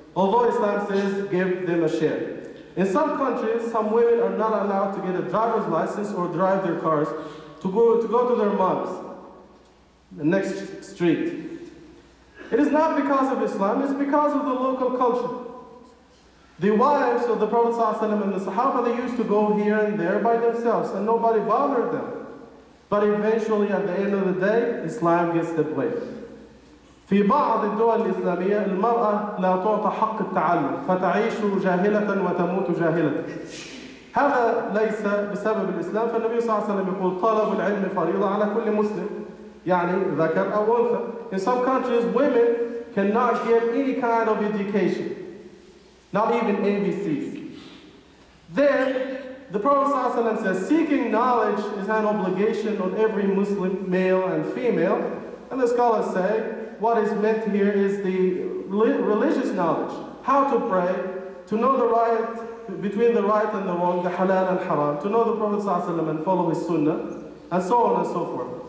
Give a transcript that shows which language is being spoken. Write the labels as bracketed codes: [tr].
[en] Although Islam says give them a share. In some countries, some women are not allowed to get a driver's license or drive their cars to go to their moms, the next street. It is not because of Islam, it's because of the local culture. The wives of the Prophet ﷺ and the Sahaba, they used to go here and there by themselves and nobody bothered them. But eventually at the end of the day, Islam gets the blame. [ar] في بعض الدول الإسلامية المرأة لا تعطى حق التعلم فتعيش جاهلة وتموت جاهلة. هذا ليس بسبب الإسلام، فالنبي صلى الله عليه وسلم يقول طلب العلم فريضة على كل مسلم، يعني ذكر أو أنثى. [en] In some countries, women cannot get any kind of education, not even ABCs. Then, the Prophet ﷺ says, seeking knowledge is an obligation on every Muslim, male and female. And the scholars say, what is meant here is the religious knowledge, how to pray, to know the right, between the right and the wrong, the halal and haram, to know the Prophet ﷺ and follow his sunnah, and so on and so forth.